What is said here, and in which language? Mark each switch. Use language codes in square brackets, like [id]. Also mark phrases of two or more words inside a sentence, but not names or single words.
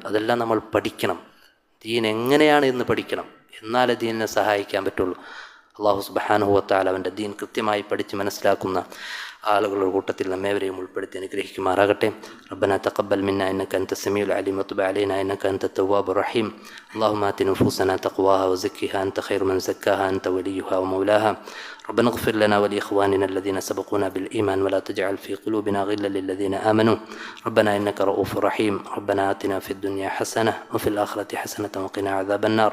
[ml] അതെല്ലാം നമ്മൾ പഠിക്കണം. ദീൻ എങ്ങനെയാണ് എന്ന് പഠിക്കണം. എന്നാലേ ദീനിനെ സഹായിക്കാൻ പറ്റുള്ളൂ. [ar] الله سبحانه وتعالى [ml] അവൻ്റെ ദീൻ കൃത്യമായി പഠിച്ച് മനസ്സിലാക്കുന്ന ആളുകളുടെ കൂട്ടത്തിൽ നമ്മേവരെയും ഉൾപ്പെടുത്തി അനുഗ്രഹിക്കുമാറാകട്ടെ. [ar] ربنا تقبل منا إنك أنت السميع العليم وتب علينا إنك أنت التواب الرحيم. اللهم آت نفوسنا تقواها وزكها أنت خير من زكاها أنت وليها ومولاها. ربنا اغفر لنا ولإخواننا الذين سبقونا بالإيمان ولا تجعل في قلوبنا غلا للذين آمنوا. ربنا إنك رؤوف رحيم. ربنا آتنا في الدنيا حسنة وفي الآخرة حسنة وقنا عذاب النار.